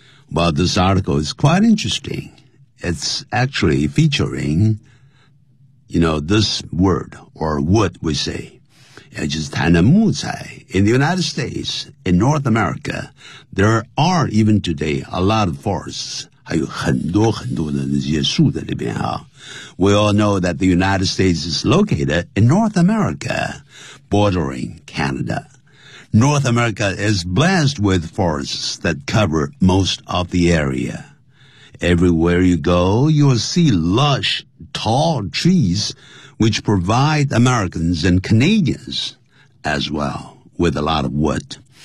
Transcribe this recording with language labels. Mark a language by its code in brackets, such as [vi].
[en] Well, this article is quite interesting. It's actually featuring, you know, this word, or wood, we say. [zh] 也就是谈的木材。 [en] In the United States, in North America, there are even today a lot of forests. [zh] 还有很多很多的那些树在那边啊。 [en] We all know that the United States is located in North America, bordering Canada. North America is blessed with forests that cover most of the area. Everywhere you go, you will see lush, tall trees, which provide Americans and Canadians as well with a lot of wood.